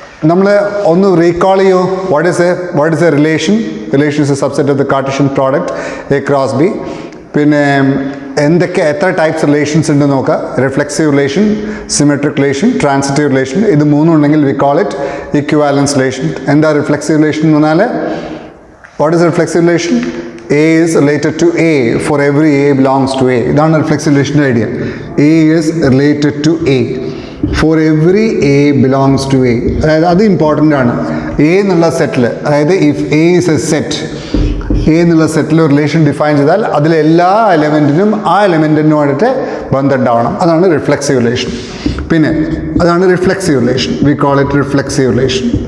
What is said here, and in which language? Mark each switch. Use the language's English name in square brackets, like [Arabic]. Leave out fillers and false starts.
[Malayalam] നമ്മൾ ഒന്ന് റീകോൾ ചെയ്യൂ. [English] What is a relation is a subset of the Cartesian product A cross B. [Malayalam] പിന്നെ എത്ര ടൈപ്സ് റിലേഷൻസ് ഉണ്ട് നോക്കുക. [English] Reflexive relation, symmetric relation, transitive relation. [Malayalam] ഇത് മൂന്നും ഉണ്ടെങ്കിൽ [English] We call it equivalence relation. [Malayalam] എന്താ റിഫ്ലെക്സീവ് റിലേഷൻ എന്ന് പറഞ്ഞാൽ, [English] What is reflexive relation? A is related to A for every A belongs to A. [Malayalam] ഇതാണ് reflexive റിലേഷൻ്റെ idea. [English] A is related to A for every A belongs to A. [Malayalam] അതായത് അത് important ആണ്. A എന്നുള്ള സെറ്റിൽ, അതായത് [English] if A is a set, [Malayalam] A എന്നുള്ള സെറ്റിൽ relation define ചെയ്താൽ അതിലെ എല്ലാ എലമെൻറ്റിനും ആ എലമെൻറ്റിനുമായിട്ട് ബന്ധം ഉണ്ടാവണം. അതാണ് റിഫ്ലെക്സീവ് റിലേഷൻ. പിന്നെ അതാണ് reflexive relation. [English] We call it reflexive relation.